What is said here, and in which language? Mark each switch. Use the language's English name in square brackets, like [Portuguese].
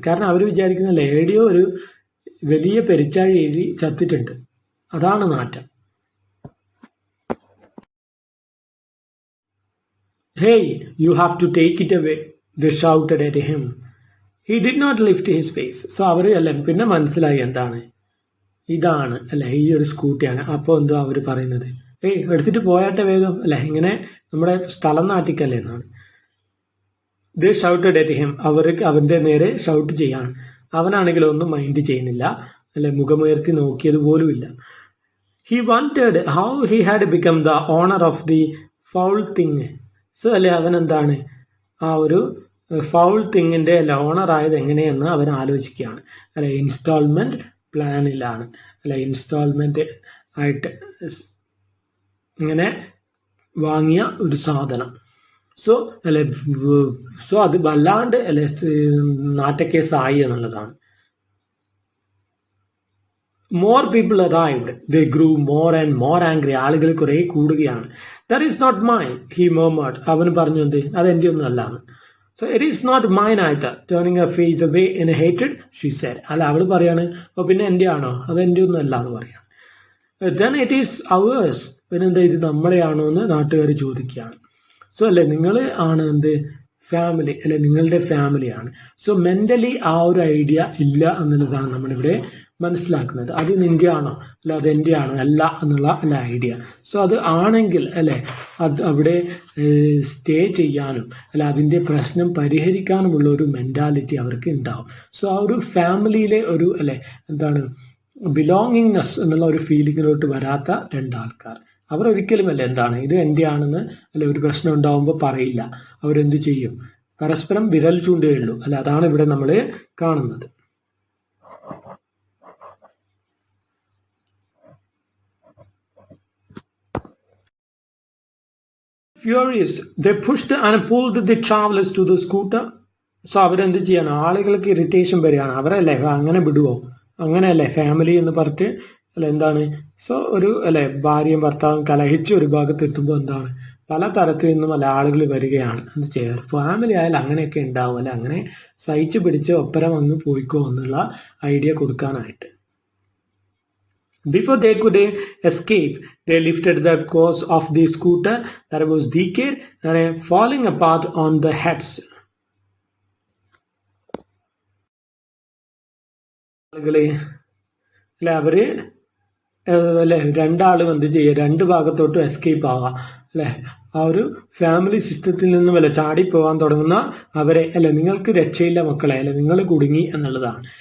[Malayalam] കാരണം അവർ വിചാരിക്കുന്ന ഏടിയോ ഒരു വലിയ പെരിച്ചാഴി എഴുതി ചത്തിട്ടുണ്ട്, അതാണ് നാറ്റം. [English] Hey, you have to take it away, they shouted at him. He did not lift his face. [Malayalam] So അവര് അല്ലെ പിന്നെ മനസ്സിലായി എന്താണ് ഇതാണ് അല്ലെ ഈ ഒരു സ്കൂട്ടിയാണ്. അപ്പോൾ എന്തോ അവര് പറയുന്നത് എടുത്തിട്ട് പോയാട്ടെ വേഗം അല്ലെ ഇങ്ങനെ നമ്മുടെ സ്ഥലം നാട്ടിക്കല്ലേ എന്നാണ്. [English] They shouted at him. [Malayalam] അവർക്ക് അവന്റെ നേരെ ഷൗട്ട് ചെയ്യാണ്. അവനാണെങ്കിൽ ഒന്നും മൈൻഡ് ചെയ്യുന്നില്ല അല്ലെ മുഖമുയർത്തി നോക്കിയത് പോലുമില്ല. [English] He wondered how he had become the owner of the foul thing. [Malayalam] So അല്ലെ അവൻ എന്താണ് ആ ഒരു ഫൗൾ തിങ്ങിന്റെ അല്ലെ ഓണർ ആയത് എങ്ങനെയെന്ന് അവൻ ആലോചിക്കുകയാണ് അല്ലെ. ഇൻസ്റ്റാൾമെന്റ് പ്ലാനിലാണ് അല്ലെ ഇൻസ്റ്റാൾമെന്റ് ആയിട്ട് ഇങ്ങനെ വാങ്ങിയ ഒരു സാധനം. സോ അല്ലെ സോ അത് വല്ലാണ്ട് അല്ലെ നാറ്റക്കേസായി എന്നുള്ളതാണ്. [English] More people arrived. They grew more and more angry. [Malayalam] ആളുകൾ കുറെ കൂടുകയാണ്. [English] That is not mine, he murmured. [Malayalam] അവൻ പറഞ്ഞു എന്ത് അതെന്റെ ഒന്നും അല്ലാന്ന്. [English] So it is not mine either. Turning her face away in hatred, she said. [Malayalam] അല്ല അവള് പറയാണ് അപ്പൊ പിന്നെ എന്റെ ആണോ അതെന്റെ ഒന്നും അല്ല എന്ന് പറയാം. [English] Then it is ours. [Malayalam] പിന്നെന്താ ഇത് നമ്മളെയാണോ എന്ന് നാട്ടുകാർ ചോദിക്കുകയാണ്. സോ അല്ലെ നിങ്ങൾ ആണ് എന്ത് ഫാമിലി അല്ലെ നിങ്ങളുടെ ഫാമിലിയാണ്. സോ മെന്റലി ആ ഒരു ഐഡിയ ഇല്ല എന്നുള്ളതാണ് നമ്മളിവിടെ മനസ്സിലാക്കുന്നത്. അത് നിന്റെ ആണോ അല്ല അതെന്റെ ആണോ അല്ല എന്നുള്ള അല്ല ഐഡിയ. സോ അത് ആണെങ്കിൽ അല്ലെ അത് അവിടെ സ്റ്റേ ചെയ്യാനും അല്ല അതിന്റെ പ്രശ്നം പരിഹരിക്കാനുമുള്ള ഒരു മെന്റാലിറ്റി അവർക്ക് ഉണ്ടാവും. സോ ആ ഒരു ഫാമിലിയിലെ ഒരു അല്ലെ എന്താണ് ബിലോങ്ങിങ്നെസ് എന്നുള്ള ഒരു ഫീലിങ്ങിലോട്ട് വരാത്ത രണ്ടാൾക്കാർ അവർ ഒരിക്കലും അല്ല എന്താണ് ഇത് എൻ്റെ ആണെന്ന് അല്ലെ ഒരു പ്രശ്നം ഉണ്ടാവുമ്പോൾ പറയില്ല. അവരെന്ത് ചെയ്യും പരസ്പരം വിരൽ ചൂണ്ടുകയുള്ളൂ അല്ല അതാണ് ഇവിടെ നമ്മൾ കാണുന്നത്. [English] Furious, they pushed and pulled the travelers to the scooter. [Malayalam] So അവരെന്ത് ചെയ്യാണ് ആളുകൾക്ക് ഇറിറ്റേഷൻ വരികയാണ്. അവരല്ലേ അങ്ങനെ വിടുവോ അങ്ങനെയല്ലേ ഫാമിലി എന്ന് പറഞ്ഞിട്ട് അല്ല എന്താണ്. സോ ഒരു അല്ലെ ഭാര്യയും ഭർത്താവും കലഹിച്ച് ഒരു ഭാഗത്ത് എത്തുമ്പോൾ എന്താണ് പല തരത്തിൽ നിന്നും അല്ല ആളുകൾ വരികയാണ്. എന്ത് ചെയ്യാറ് ഫാമിലി ആയാലും അങ്ങനെയൊക്കെ ഉണ്ടാവും അല്ലെ അങ്ങനെ സഹിച്ചു പിടിച്ച് ഒപ്പരം വന്ന് പോയിക്കോ എന്നുള്ള ഐഡിയ കൊടുക്കാനായിട്ട്. [English] Before they could escape, they lifted the course of the scooter that was decayed and falling apart on the heads. [Malayalam] അല്ലെ അവര് അല്ലെ രണ്ടാളും എന്ത് ചെയ്യുക രണ്ട് ഭാഗത്തോട്ടും എസ്കേപ്പ് ആവാം അല്ലെ ആ ഒരു ഫാമിലി സിസ്റ്റത്തിൽ നിന്നും അല്ലെ ചാടിപ്പോവാൻ തുടങ്ങുന്ന അവരെ അല്ലെ നിങ്ങൾക്ക് രക്ഷയില്ല മക്കളെ അല്ലെ നിങ്ങൾ കുടുങ്ങി എന്നുള്ളതാണ്.